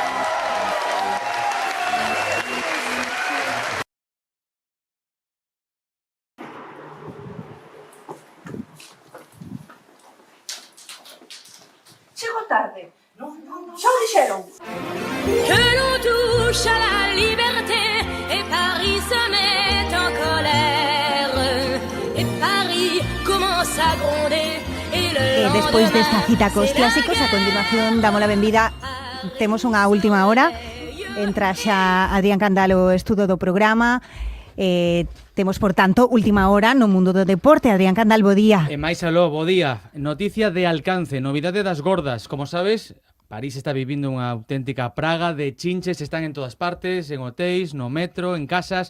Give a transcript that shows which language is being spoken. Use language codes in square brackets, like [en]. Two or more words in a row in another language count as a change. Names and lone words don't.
[gl] Chego tarde. No, xa o dixeron. [fr] Que l'on touche à la liberté et Paris se met en colère et Paris commence a gronder et le [gl] Despois desta cita cos clásicos, a continuación damos a benvida. Temos unha última hora. Entra xa Adrián Candal o estudo do programa. Temos, por tanto, última hora no mundo do deporte. Adrián Candal, bo día. E máis aló, bo día. Noticia de alcance, novidade das gordas. Como sabes, París está vivindo unha auténtica praga de chinches, están en todas partes, en hotéis, no metro, en casas.